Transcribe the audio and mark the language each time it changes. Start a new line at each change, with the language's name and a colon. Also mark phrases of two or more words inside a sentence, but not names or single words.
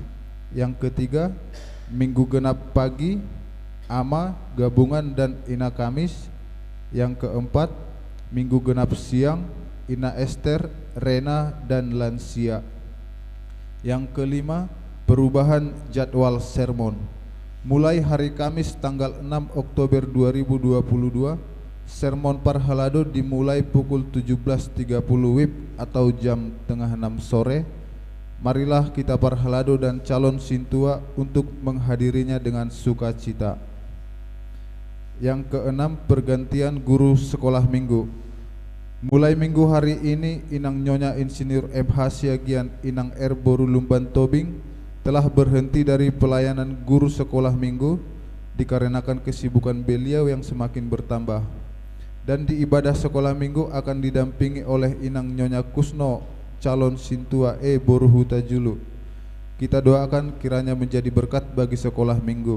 Indonesian: Yang ketiga Minggu Genap pagi Ama, Gabungan dan Ina Kamis. Yang keempat Minggu Genap siang Ina Esther, Rena dan lansia. Yang kelima, perubahan jadwal sermon. Mulai hari Kamis tanggal 6 Oktober 2022, sermon Parhalado dimulai pukul 17.30 WIB atau jam tengah 6 sore. Marilah kita Parhalado dan calon Sintua untuk menghadirinya dengan sukacita. Yang keenam, pergantian guru sekolah minggu. Mulai minggu hari ini Inang Nyonya Insinyur MH Siagian Inang Boru Lumban Tobing telah berhenti dari pelayanan guru sekolah minggu dikarenakan kesibukan beliau yang semakin bertambah. Dan di ibadah sekolah minggu akan didampingi oleh Inang Nyonya Kusno calon Sintua Boru Huta Julu. Kita doakan kiranya menjadi berkat bagi sekolah minggu.